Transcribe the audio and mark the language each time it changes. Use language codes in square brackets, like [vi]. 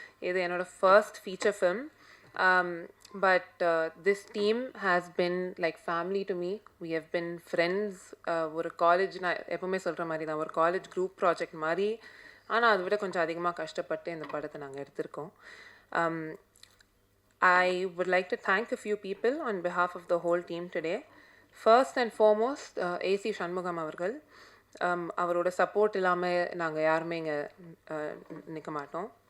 [ta] இது என்னோட [en] First feature film. But this team has been like family to me. We have been friends. [ta] ஒரு college, நான் எப்போவுமே சொல்கிற மாதிரி தான், ஒரு காலேஜ் குரூப் ப்ராஜெக்ட் மாதிரி. ஆனால் அதை விட கொஞ்சம் அதிகமாக கஷ்டப்பட்டு இந்த படத்தை நாங்கள் எடுத்திருக்கோம். [en] I would like to thank a few people on behalf of the whole team today. First and foremost, AC Shanmugam avargal. [ta] அவரோட சப்போர்ட் இல்லாமல் நாங்கள் யாருமே இங்கே நிற்க மாட்டோம்.